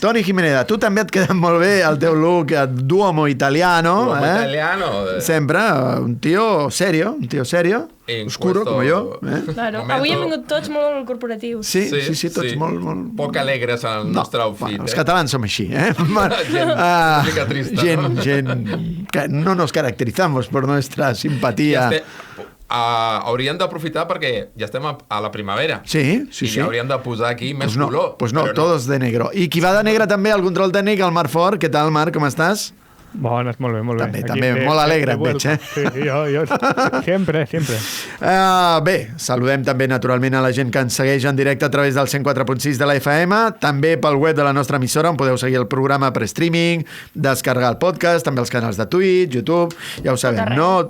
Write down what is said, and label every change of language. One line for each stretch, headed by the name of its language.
Catalan: Toni Jiménez, tu també et queda molt bé el teu look Duomo italiano, italiano.
Spanish: Sempre, un tío serio, oscuro, como yo. Claro.
Catalan: Avui hem vingut tots molt corporatius. Sí, tots molt... Poc alegres en el nostre outfit. Els catalans som així, eh? Una mica trista,
Spanish: gent que no nos caracterizamos por nuestra simpatía.
Catalan: Hauríem d'aprofitar perquè ja estem a la primavera. Sí. I hauríem de posar aquí més color.
Spanish: Pues no, todos de negro.
Catalan: I qui va de negre també, el control tècnic, el Marc Fort. Què tal, Marc, com estàs? Bones, molt bé. També, molt alegre et veig, eh? Sí, jo sempre. Bé, saludem també naturalment a la gent que ens segueix en directe a través del 104.6 de la FM, també pel web de la nostra emissora, on podeu seguir el programa per streaming, descarregar el podcast, també els canals de Twitch, YouTube, ja ho sabem, no?